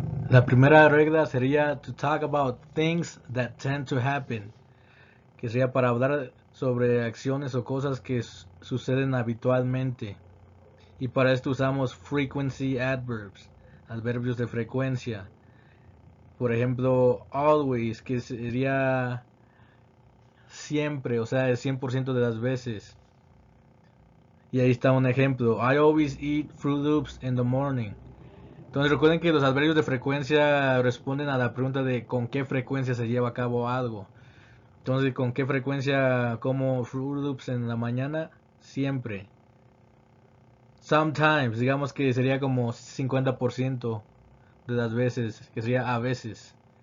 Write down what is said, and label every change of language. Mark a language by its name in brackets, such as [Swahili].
[Spanish] La primera regla sería [English] to talk about things that tend to happen, [Spanish] que sería para hablar sobre acciones o cosas que suceden habitualmente. Y para esto usamos [English] frequency adverbs, [Spanish] adverbios de frecuencia. Por ejemplo, always, que sería siempre, o sea, el 100% de las veces. Y ahí está un ejemplo. [English] I always eat Fruit Loops in the morning. [Spanish] Entonces recuerden que los adverbios de frecuencia responden a la pregunta de con qué frecuencia se lleva a cabo algo. Entonces, ¿con qué frecuencia como Fruit Loops en la mañana? Siempre. Sometimes, digamos que sería como 50% de las veces, que sería a veces.